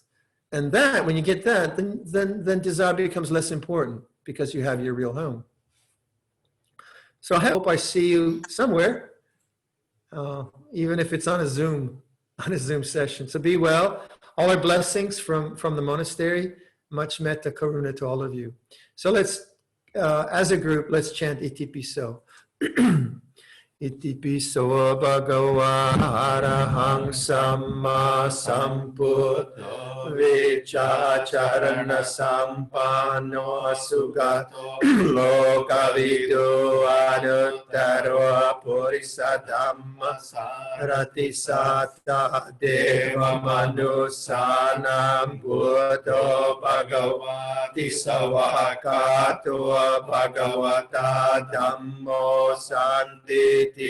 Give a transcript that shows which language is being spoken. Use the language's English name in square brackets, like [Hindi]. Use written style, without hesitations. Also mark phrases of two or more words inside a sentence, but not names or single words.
[English] And that, when you get that, then desire becomes less important because you have your real home. So I hope I see you somewhere, even if it's on a Zoom session. So be well. All our blessings from the monastery. Much [Pali] metta karuna [English] to all of you. So let's, as a group, let's chant [Pali] Iti Piso. Iti piso bhagava arahang samma sambuddho vichacharana sampanno sugato lokavido anuttaro purisa dhamma sarati satta deva manusanam buddho bhagavati savakato bhagavata dhammo santi